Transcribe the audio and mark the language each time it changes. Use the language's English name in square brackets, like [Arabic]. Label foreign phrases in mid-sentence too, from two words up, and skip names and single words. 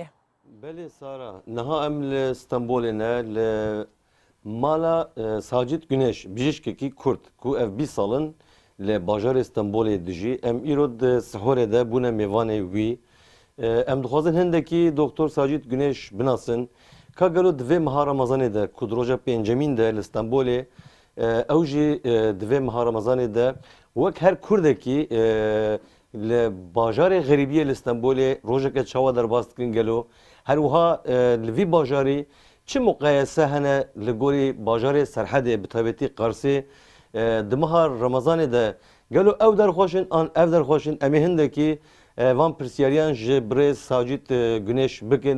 [Kurdish] بەێ سارا نەها ئەم لە ئیستانبولێنە لە ماڵە ساجد گونێش بژشکێکی کورد کو ئەف 20 ساڵن لە باژار ئیستانبولێ دژی ئەم ئیرۆ سحۆرێدا بوونە میێوانێ وی ئەم دخوازن هەندێکی دکتۆر ساجد گونێش بناسن کاگەلو divê meha Ramazanê de ku roja pêncemîn de li Stenbolê ew jî divê meha Ramazanê de wek her Kurdekî li bajarê xerîbiyê li Stenbolê rojeke çawa derbas dikin gelo her wiha li vî bajarî çi muqayese hene li gorî bajarê Serhedê bi taybetî Qarsê di meha Ramazanê de gelo ew derxweşin an ev derxweşin em ê hindekî van pirsiyariyan ji birêz Sacîd Güneş bikin.